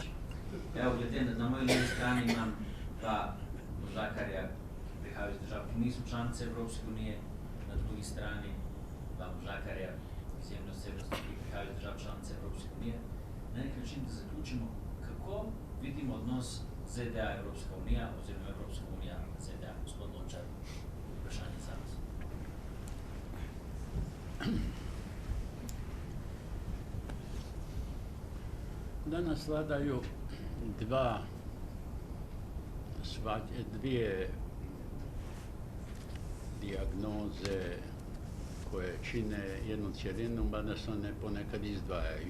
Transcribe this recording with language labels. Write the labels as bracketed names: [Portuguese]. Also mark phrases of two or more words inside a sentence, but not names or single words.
[Slovenian] Evo, glede na moji levi strani imam dva možakarja, ki prihajajo iz držav, ki niso članice Evropske unije, na drugi strani dva možakarja, izjemne osebnosti, ki prihajajo iz držav članice Evropske unije. Na nek način, da zaključimo, kako vidimo odnos ZDA Evropska unija oziroma Evropska unija ZDA. Gospod Lončar, vprašanje za vas. [Croatian] Danas vladaju dvije dijagnoze koje čine jednu cjelinu, mada se one ponekad izdvajaju.